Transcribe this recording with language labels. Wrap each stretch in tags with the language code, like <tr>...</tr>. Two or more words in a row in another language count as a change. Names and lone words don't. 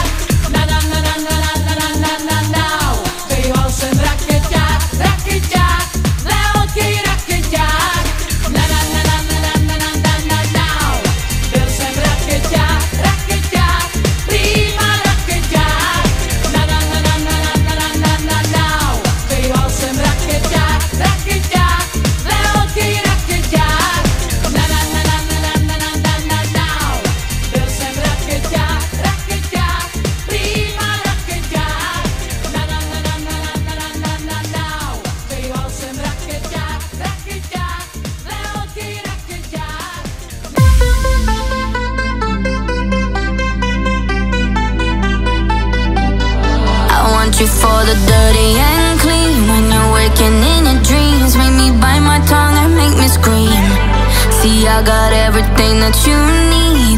<cs>Na na na na na na na na na na na. Býval jsem rakeťák, rakeťák, velký rakeťák. Na na na na na na na na na na na. Byl jsem rakeťák, rakeťák, prima rakeťák. Na na na na na na na na na na. Býval jsem rakeťák, rakeťák, velký rakeťák. Na na na na na na na na na na na. Byl jsem rakeťák, rakeťák, prima rakeťák. Na na na na na na na na na na. Býval jsem rakeťák, rakeťák, velký rakeťák.</cs> <en>I want you for the dirty and clean. When you're waking in your dreams, make me bite my tongue and make me scream. See, I got everything that you need.</en>